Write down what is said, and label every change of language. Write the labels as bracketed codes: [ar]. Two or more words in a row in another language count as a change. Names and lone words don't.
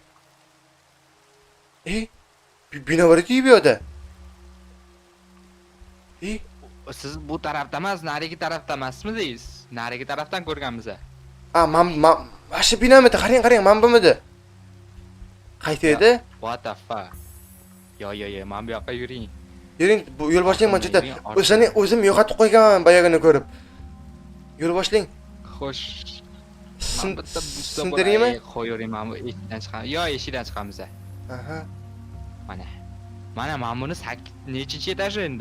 [uz] Bino bor-ku bu yoqda. Siz bu tarafda emas, narigi tarafda emasmidingiz? Narigi tarafdan ko'rganmiz. Mana shu binomi? Qarang, mana bumidi? Qaysi edi? [en] What the fuck? [uz] Yo, men bu yoqqa yuring. Yuring, bu yo'l boshlang manchada. O'zim yo'qotib qo'yganman boyagini ko'rib. Yo'l boshlang. Xo'sh. Sindiraymi? Qo'yuring, men bu eshikdan chiqamiz. Yo, eshikdan chiqamiz. Aha. Mana men buni nechinchi etaj endi?